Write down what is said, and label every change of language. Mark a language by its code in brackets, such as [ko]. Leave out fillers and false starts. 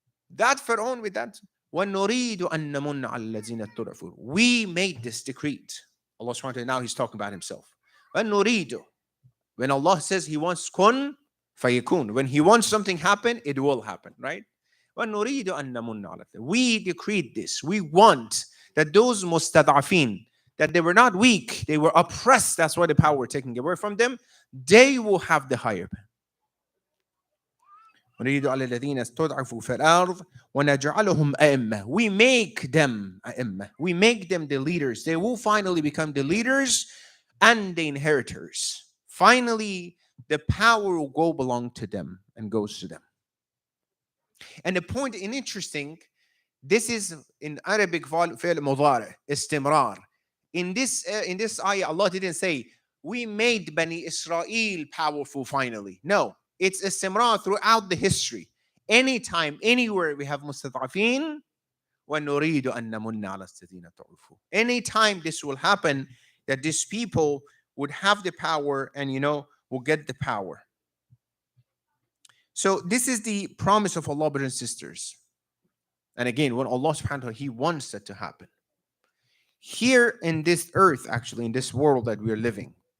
[en] That Pharaoh with that, [ar] وَنُرِيدُ أَن نَمُنَّ عَلَى الَّذِينَ اسْتُضْعِفُوا. [en] We made this decree. Allah subhanahu wa ta'ala, now he's talking about himself. [ar] وَنُرِيدُ. [en] When Allah says he wants kun fayakun, when he wants something happen, it will happen, right? [ar] وَنُرِيدُ أَن نَمُنَّ عَلَى الَّذِينَ. [en] We decreed this. We want that those mustad'afin, that they were not weak, they were oppressed, that's why the power were taken away from them, they will have the higher. We make them a'imma. We make them the leaders. They will finally become the leaders and the inheritors. Finally, the power will go belong to them and goes to them. And the point, in interesting, this is in Arabic fi'l mudari, istimrar. In this ayah, Allah didn't say, we made Bani Israel powerful finally. No, it's istimrar throughout the history. Anytime, anywhere we have mustad'afin, [ar] وَنُرِيدُ أَن نَمُنَّ عَلَى الَّذِينَ تُعْرِفُوا. [en] Anytime this will happen, that these people would have the power and, will get the power. So this is the promise of Allah, brothers and sisters. And again, when Allah subhanahu wa ta'ala, He wants that to happen. Here in this earth, actually, in this world that we are living.